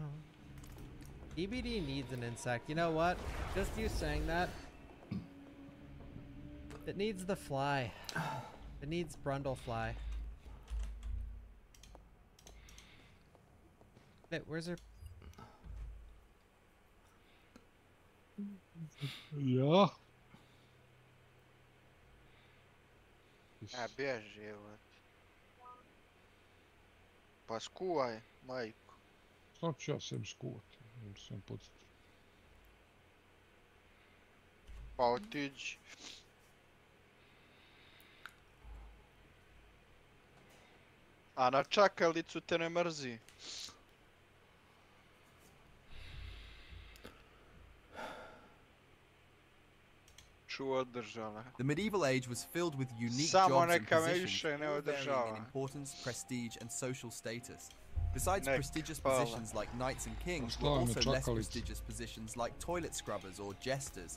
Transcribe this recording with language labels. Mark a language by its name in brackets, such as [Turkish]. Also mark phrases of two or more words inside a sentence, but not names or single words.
[English] EBD needs an insect. You know what? Just you saying that. It needs the fly. It needs Brundlefly. Wait, where's her? [Serbian] Ja. Bježi, evo. Pa skuvaj, majko. Sad ću ja sebi skuvati. Sam podsjetio. Pa otiđi. A na čakalicu te ne mrzi. [English] The medieval age was filled with unique jobs and positions, all varying in importance, prestige, and social status. Besides prestigious positions like knights and kings, were also less prestigious positions like toilet scrubbers or jesters.